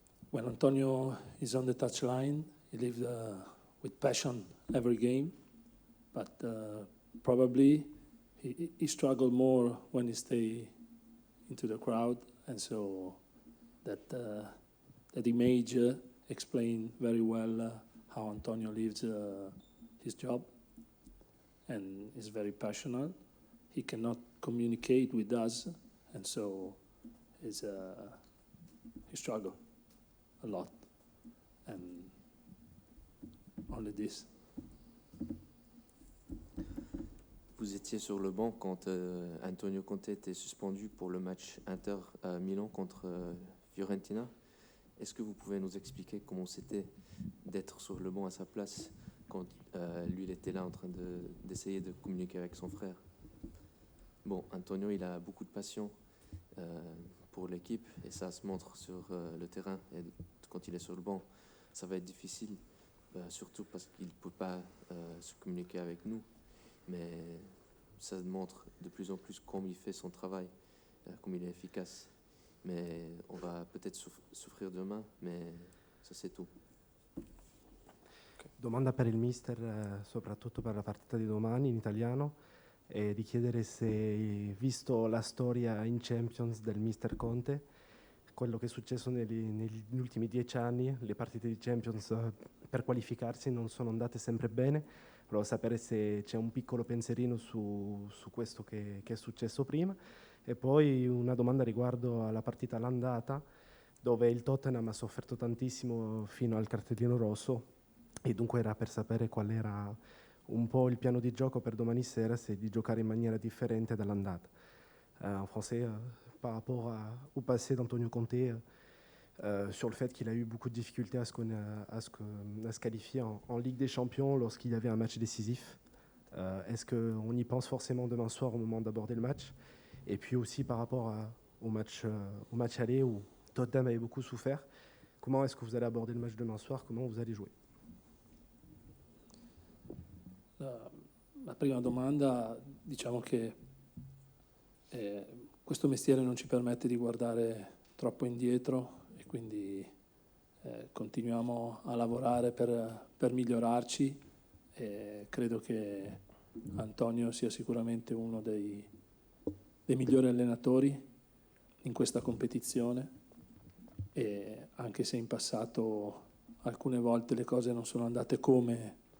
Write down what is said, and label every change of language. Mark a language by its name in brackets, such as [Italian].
[English] When Antonio is on the touchline, he lives with passion every game, but probably he struggled more when he stay into the crowd, and so that image explained very well how Antonio lives his job, and is very passionate. He cannot communicate with us, and so he struggled a lot, and only this. [French] Vous étiez sur le banc quand Antonio Conte était suspendu pour le match Inter-Milan contre Fiorentina. Est-ce que vous pouvez nous expliquer comment c'était d'être sur le banc à sa place quand lui il était là en train d'essayer de communiquer avec son frère? Bon, Antonio, il a beaucoup de passion pour l'équipe et ça se montre sur le terrain. Et quand il est sur le banc, ça va être difficile, surtout parce qu'il ne peut pas se communiquer avec nous. Mais ça montre de plus en plus comment il fait son travail, comme il est efficace. mais on va peut-être souffrir demain, mais ça c'est tout. [Italian] Domanda per il mister, soprattutto per la partita di domani in italiano, e di chiedere se, visto la storia in Champions del mister Conte, quello che è successo negli ultimi 10 anni, le partite di Champions per qualificarsi non sono andate sempre bene. Volevo sapere se c'è un piccolo pensierino su questo che è successo prima. E poi una domanda riguardo alla partita all'andata, dove il Tottenham ha sofferto tantissimo fino al cartellino rosso, e dunque era per sapere qual era un po' il piano di gioco per domani sera, se di giocare in maniera differente dall'andata. [French] En français, par rapport au passé d'Antonio Conte, sur le fait qu'il a eu beaucoup de difficultés à se qualifier en Ligue des Champions lorsqu'il y avait un match décisif. Est-ce qu'on y pense forcément demain soir au moment d'aborder le match? Et puis aussi par rapport au match aller où Tottenham avait beaucoup souffert, comment est-ce que vous allez aborder le match demain soir? Comment vous allez jouer? [Italian] La prima domanda, diciamo che questo mestiere non ci permette di guardare troppo indietro e quindi continuiamo a lavorare per migliorarci, e credo che Antonio sia sicuramente uno dei migliori allenatori in questa competizione, e anche se in passato alcune volte le cose non sono andate come